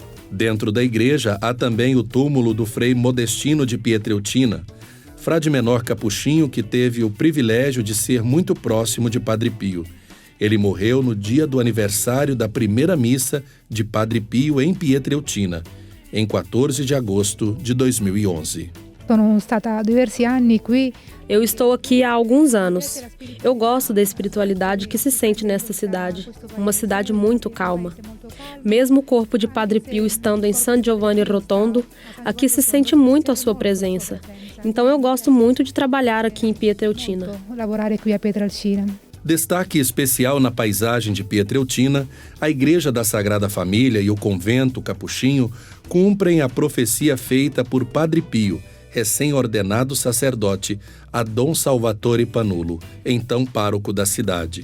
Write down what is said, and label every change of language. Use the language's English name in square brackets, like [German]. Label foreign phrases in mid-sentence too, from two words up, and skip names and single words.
[Portuguese] Dentro da igreja há também o túmulo do Frei Modestino de Pietreutina, frade menor capuchinho que teve o privilégio de ser muito próximo de Padre Pio. Ele morreu no dia do aniversário da primeira missa de Padre Pio em Pietreutina, em 14 de agosto de 2011. [Italian] Sono stata diversi anni qui. [Portuguese] Eu estou aqui há alguns anos. Eu gosto da espiritualidade que se sente nesta cidade, uma cidade muito calma. Mesmo o corpo de Padre Pio estando em San Giovanni Rotondo, aqui se sente muito a sua presença. Então eu gosto muito de trabalhar aqui em Pietreutina. [Italian] Lavorare qui a Pietrelcina. [Portuguese] Destaque especial na paisagem de Pietreutina, a Igreja da Sagrada Família e o Convento Capuchinho cumprem a profecia feita por Padre Pio, recém-ordenado sacerdote, a Dom Salvatore Panulo, então pároco da cidade.